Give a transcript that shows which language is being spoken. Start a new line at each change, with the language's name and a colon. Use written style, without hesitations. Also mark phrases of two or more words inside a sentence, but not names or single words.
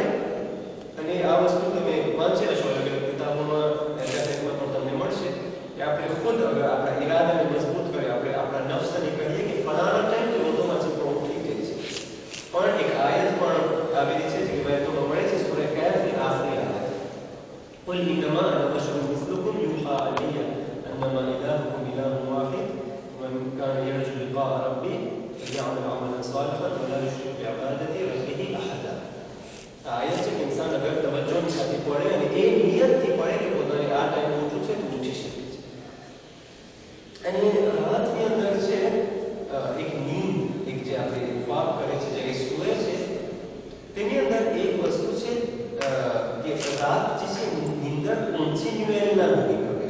Gujarati: અને આ વસ્તુ તમે વાંચી હશો અલગ અલગ કિતાબોમાં એકાડેમીમાં પણ તમને મળશે કે આપણે ખુદ અગર આપણા ઈરાદાને મજબૂત કરીએ, આપણે આપણા નફ્સને કહીએ કે ફલાણા ટાઈમ તો રોઝોમાંથી પણ ઉઠી જાય છે. પણ એક આયત પણ આવેલી છે જે વાયતોમાં મળે છે સૂરા કહેફની આખરી આયત,
Arabic: قل إنما أنا بشر مثلكم يوحى إلي أنما إلهكم إله واحد ومن كان يرجو لقاء ربه فليعمل عملا صالحا ولا يشرك بعبادة ربه أحدا.
Gujarati: આયત છે કે ઇન્સાન અગર તવજ્જોની સાથે પડે અને એ નિયતથી પડે કે પોતાને આ ટાઈમ ઉઠવું છે તો ઉઠી શકે છે. અને રાતની અંદર છે એક નીંદ, એક જે આપણે ખ્વાબ કરે છે જ્યારે સૂવે છે તેની અંદર એક વસ્તુ છે કે રાત જે છે નીંદર કોન્ટિન્યુઅલ ના હોવી જોઈએ.